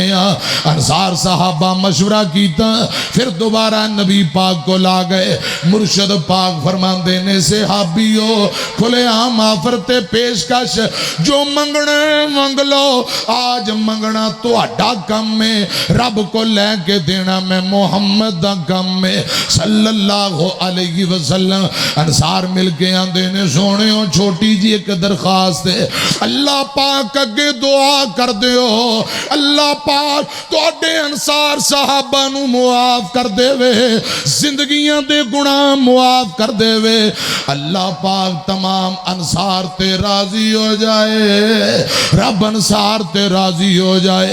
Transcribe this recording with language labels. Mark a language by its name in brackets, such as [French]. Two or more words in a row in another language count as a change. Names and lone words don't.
[Punjabi] انصار صحابہ مشورہ کیتا، فیر دوبارہ نبی پاک کول آ گئے. مرشد پاک فرماندے نے صحابیو کھلے عام آفر تے پیشکش جو منگنا منگ لو. اج منگنا تہاڈا کم ہے، رب کول لے کے دینا میں محمد دا کم ہے [Arabic] صلى الله عليه وسلم. [Punjabi] انصار مل کے آندے نے سوہنیو چھوٹی جی اک درخواست ہے، اللہ پاک اگے دعا کر دیو اللہ پاک تہاڈے انصار صحابہ نوں معاف کر دیوے، زندگیاں دے گناہ معاف کر دیوے. اللہ پاک تمام انصار تے راضی ہو جائے، رب انصار تے راضی ہو جائے.